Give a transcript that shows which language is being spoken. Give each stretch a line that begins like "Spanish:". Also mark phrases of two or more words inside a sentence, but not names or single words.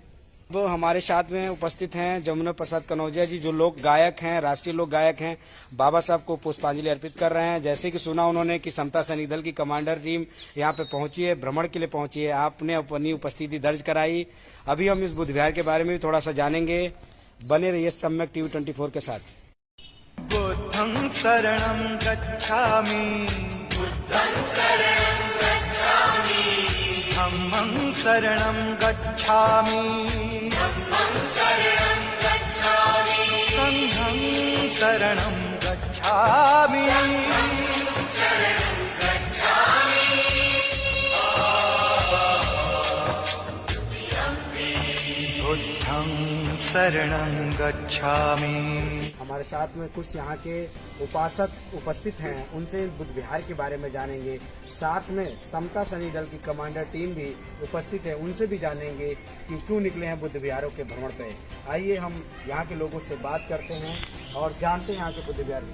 Hindi: वो हमारे साथ में उपस्थित हैं जमुना प्रसाद कनौजिया जी जो लोक गायक हैं, राष्ट्रीय लोक गायक हैं, बाबा साहब को पुष्पांजलि अर्पित कर रहे हैं। जैसे कि सुना उन्होंने कि समता सैनिक दल की कमांडर टीम यहाँ पे पहुंची है, भ्रमण के लिए पहुंची है, आपने अपनी उपस्थिति दर्ज कराई। अभी हम इस बुद्ध विहार के बारे में भी थोड़ा सा जानेंगे। बने रहिए सम्यक टीवी 24 के साथ।
Pali: बुद्धं शरणं गच्छामि, बुद्धं शरणं गच्छामि, धम्मं शरणं गच्छामि, धम्मं शरणं गच्छामि, संघं शरणं गच्छामि, संघं शरणं गच्छामि, बुद्धं शरणं गच्छामि।
Hindi: हमारे साथ में कुछ यहाँ के उपासक उपस्थित हैं, उनसे बुद्ध विहार के बारे में जानेंगे। साथ में समता सैनिक दल की कमांडर टीम भी उपस्थित है, उनसे भी जानेंगे कि क्यों निकले हैं बुद्ध विहारों के भ्रमण पे। आइए हम यहाँ के लोगों से बात करते हैं और जानते हैं यहाँ के बुद्ध विहार।